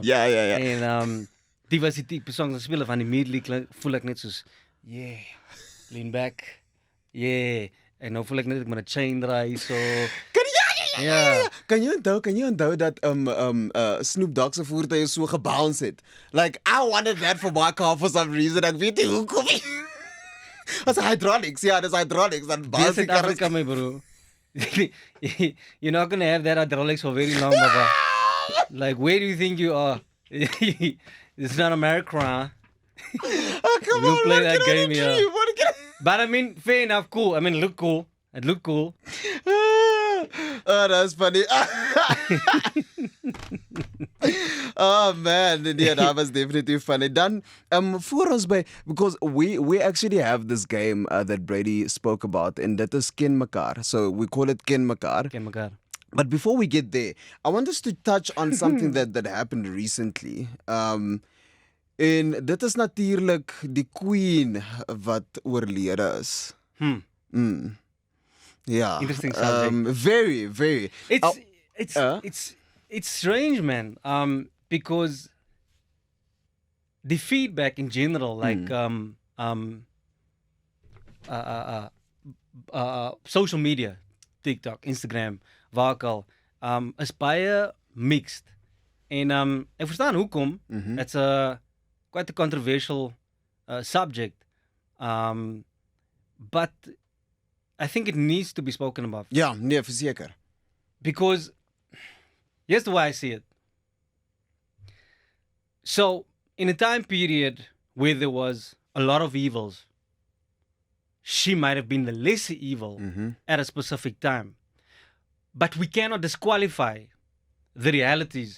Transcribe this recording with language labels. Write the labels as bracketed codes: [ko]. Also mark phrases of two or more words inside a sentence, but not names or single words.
[af] Ja. En die was die tipe song wat speel van immediately voel ek net soos [en] yeah, lean back. Yeah. [af] En nou voel ek net ek moet 'n chain draai so. Ja. Kan jy onthou dat Snoop Dogg se voertuig so gebounce het? [en] Like I wanted that for my car for some reason. [af] Ek weet nie hoekom nie. As hydraulics, ja, dis [en] hydraulics and [af] Dis [en] bouncy South cars. Africa, my bro. You're not gonna have that hydraulics for very long, Baba. Like, where do you think you are? It's not America. Oh, come You on, play man, that get on game the here. tree, what can But I mean, fair enough, cool. I mean, look cool. It looked cool. Oh, that's funny. Oh man, yeah, that was definitely funny. [af] Dan, voor ons by, [en] because we actually have this game that Brady spoke about, and that is Ken Mekaar. So we call it Ken Mekaar. Okay, my God. But before we get there, I want us to touch on something that happened recently. [af] En dit is natuurlik die queen wat oorlede is. [en] Yeah. Interesting subject. Very, very. It's strange, man. Because the feedback in general, like social media, TikTok, Instagram, [af] waar ook al, is baie mixed. En ek verstaan hoekom. [en] It's quite a controversial subject. But I think it needs to be spoken about. [af] Ja, nee, verseker. [en] Because here's the way I see it. So, in a time period where there was a lot of evils, she might have been the lesser evil at a specific time. But we cannot disqualify the realities